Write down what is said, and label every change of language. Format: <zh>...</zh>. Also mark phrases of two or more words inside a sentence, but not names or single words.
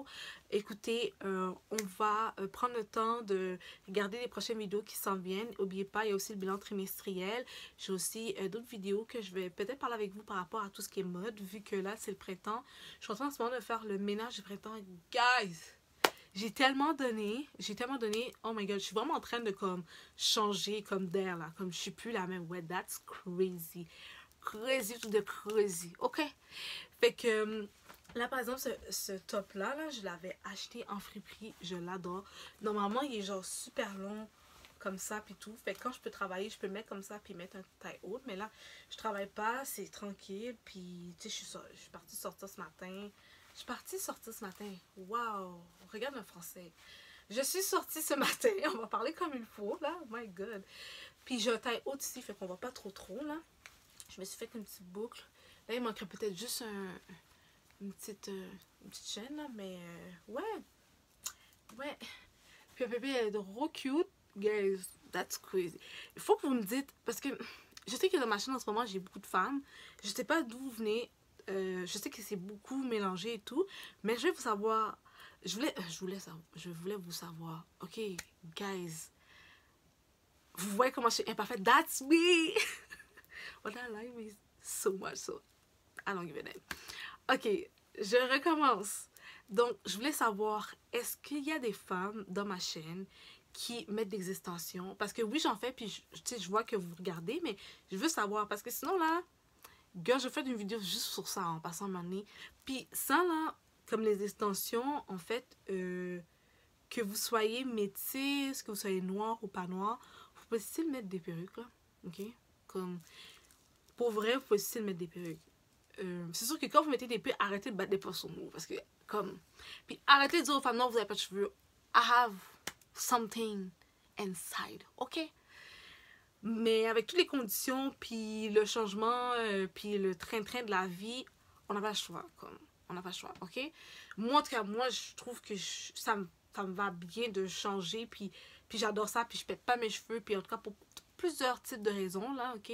<fr>Écoutez, on va prendre le temps de regarder les prochaines vidéos qui s'en viennent. N'oubliez pas, il y a aussi le bilan trimestriel. J'ai aussi d'autres vidéos que je vais peut-être parler avec vous par rapport à tout ce qui est mode, vu que là, c'est le printemps. Je suis en train en ce moment de faire le ménage du printemps. Guys! J'ai tellement donné,</fr> <en>oh my god,</en> <fr>je suis vraiment en train de comme changer comme d'air là, comme je suis plus la même, ouais,</fr> <en>that's crazy, crazy to the crazy,</en> <fr>ok, fait que là par exemple ce top là, je l'avais acheté en friperie, je l'adore, normalement il est genre super long comme ça puis tout, fait que quand je peux travailler, je peux le mettre comme ça puis mettre un taille haute, mais là je travaille pas, c'est tranquille, puis tu sais je suis partie sortir ce matin. Je suis partie sortir ce matin. Waouh! Regarde le français. Je suis sortie ce matin. On va parler comme il faut, là.</fr> <en>Oh my God.</en> <fr>Puis j'ai un taille haute ici, fait qu'on va pas trop, là. Je me suis fait une petite boucle. Là, il manquerait peut-être juste une petite chaîne, là. Mais ouais. Ouais. Puis le bébé est trop cute.</fr> <en>Guys, that's crazy.</en> <fr>Il faut que vous me dites, parce que je sais que dans ma chaîne en ce moment, j'ai beaucoup de femmes. Je sais pas d'où vous venez. Je sais que c'est beaucoup mélangé et tout, mais je vais vous savoir. Je voulais vous savoir.</fr> <en>Ok, guys.</en> <fr>Vous voyez comment je suis imparfaite?</fr> <en>That's me! Well, I like me so much, so I don't give a damn.</en> <fr>Ok, je recommence. Donc, je voulais savoir, est-ce qu'il y a des femmes dans ma chaîne qui mettent des extensions? Parce que oui, j'en fais, puis je vois que vous regardez, mais je veux savoir, parce que sinon, là, girl, je fais une vidéo juste sur ça en passant ma nez. Puis ça là, comme les extensions, en fait, que vous soyez métisse, que vous soyez noir ou pas noir, vous pouvez still mettre des perruques là, ok? Comme, pour vrai, vous pouvez still mettre des perruques. C'est sûr que quand vous mettez des perruques, arrêtez de battre des poils sur nous, parce que, comme, puis arrêtez de dire aux femmes, non, vous n'avez pas de cheveux.</fr> <en>I have something inside, ok?</en> <fr>Mais avec toutes les conditions, puis le changement, puis le train-train de la vie, on n'a pas le choix, comme. On n'a pas le choix, ok? Moi, en tout cas, moi, je trouve que ça me va bien de changer, puis j'adore ça, puis je pète pas mes cheveux, puis en tout cas, pour plusieurs types de raisons, là, ok?</fr>